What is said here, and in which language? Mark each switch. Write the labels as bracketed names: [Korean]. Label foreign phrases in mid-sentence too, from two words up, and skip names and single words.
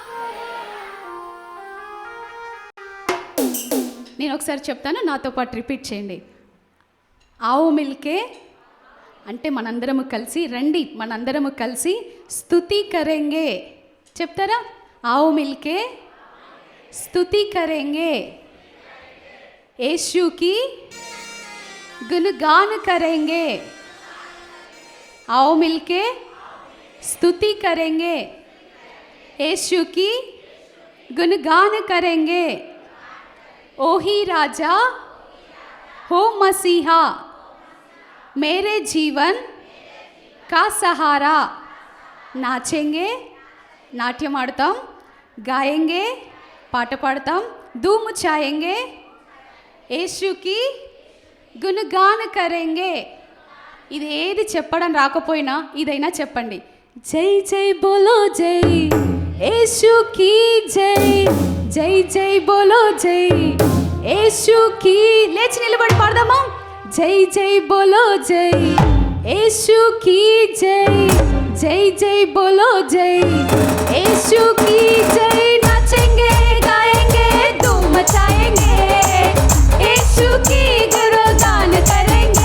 [Telugu] నేను ఒకసారి చెప్తాను, నాతో పాటు రిపీట్ చేయండి. [Hindi] आओ मिलके [Telugu] అంటే మనందరము కలిసి, రండి మనందరము కలిసి [Hindi] स्तुति करेंगे. చెప్తారా? आओ मिलके स्तुति करेंगे, यीशु की गुणगान करेंगे. आओ मिलके स्तुति करेंगे, यीशु की गुणगान करेंगे. ओ ही राजा हो मसीहा, मेरे जीवन का सहारा. नाचेंगे, [Telugu] నాట్యం ఆడతాం, [Hindi] गाएंगे, [Telugu] పాట పాడతాం, [Hindi] धूम मचाएंगे, यीशु की गुणगान करेंगे. [Telugu] ఇది ఏది చెప్పడం రాకపోయినా ఇదైనా చెప్పండి. [Hindi] जय जय बोलो जय, यीशु की जय, जय जय बोलो जय, యేసుకి. [Telugu] లేచి నిలబడి పాడదామా? [Hindi] जय जय बोलो जय, यीशु की जय, जय जय बोलो जय, यीशु की जय. नाचेंगे गाएंगे धूम मचाएंगे, यीशु की गुणगान करेंगे.